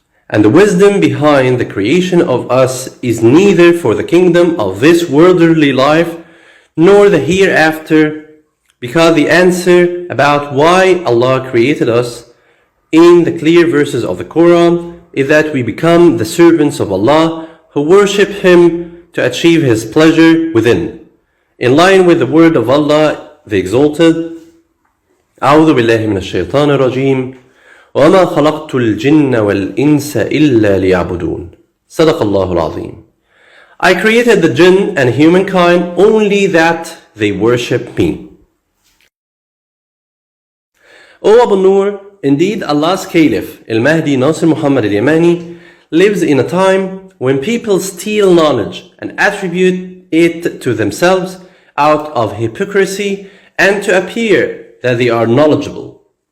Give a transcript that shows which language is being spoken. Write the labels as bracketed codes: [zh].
[en] And the wisdom behind the creation of us is neither for the kingdom of this worldly life nor the hereafter, because the answer about why Allah created us in the clear verses of the Quran is that we become the servants of Allah who worship Him to achieve His pleasure within. In line with the word of Allah, the Exalted, [ar] أعوذ بالله من الشيطان الرجيم وما خلقت الجن والإنس إلا ليعبدون صدق الله العظيم. [en] I created the jinn and humankind only that they worship me. O Abu Nur, indeed Allah's Caliph, Al-Mahdi Nasser Muhammad Al-Yamani, lives in a time when people steal knowledge and attribute it to themselves out of hypocrisy and to appear that they are knowledgeable.